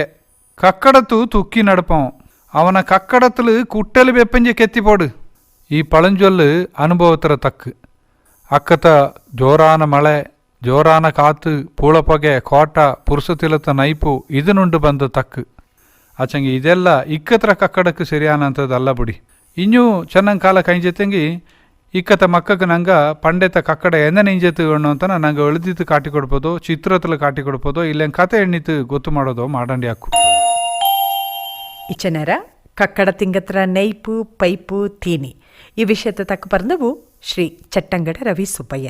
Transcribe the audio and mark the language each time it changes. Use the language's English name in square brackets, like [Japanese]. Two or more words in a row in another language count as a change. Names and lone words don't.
[Kodava] ಕಕ್ಕಡತ್ತು ತುಕ್ಕಿ ನಡಪವಂ. ಅವನ ಕಕ್ಕಡತ್ತಲು ಕುಟ್ಟಲು ಬೆಪ್ಪಂಜೆ ಕೆತ್ತಿಪೋಡು. ಈ ಪಳಂಜೊಲ್ಲು ಅನುಭವತರ ತಕ್ಕು. ಅಕ್ಕತ ಜೋರಾನ ಮಳೆ ಜೋರಾನ ಕಾತು ಪೂಳಪೊಗೆ ಕೋಟ ಪುರುಸತಿಲತ ನೈಪು ಇದನುಂಡು ಬಂದ ತಕ್ಕು. ಆಚಂಗಿ ಇದೆಲ್ಲ ಇಕ್ಕತ್ರ ಕಕ್ಕಡಕ್ಕೆ ಸರಿಯಾನಂಥದ್ದಲ್ಲ ಬಿಡಿ. ಇನ್ನೂ ಚೆನ್ನಾಗಿ ಕಾಲ ಕೈಂಜೆತ್ತಂಗಿ ಇಕ್ಕತ ಮಕ್ಕಕ್ಕೆ ನಂಗೆ ಪಂಡೆತ ಕಕ್ಕಡ ಎಂದನೆ ಇಂಜೆತ್ತು ಅಣ್ಣು ಅಂತ ನಂಗೆ ಎಳ್ದಿತ್ತು ಕಾಟಿ ಕೊಡ್ಬೋದೋ ಚಿತ್ರತಲು ಕಾಟಿ ಕೊಡ್ಬೋದೋ ಇಲ್ಲೇನು ಕತೆ ಎಣ್ಣಿತ್ತು ಗೊತ್ತು ಮಾಡೋದೋ ಮಾಡಂಡಿ ಹಾಕು. ಇಚನರ ಕಕ್ಕಡ ತಿಂಗತ್ರ ನೈಪು ಪೈಪು ತೀನಿ ಈ ವಿಷಯದ ತಕ್ಕ ಬರ್ದವು ಶ್ರೀ ಚಟ್ಟಂಗಡ ರವಿ ಸುಬ್ಬಯ್ಯ.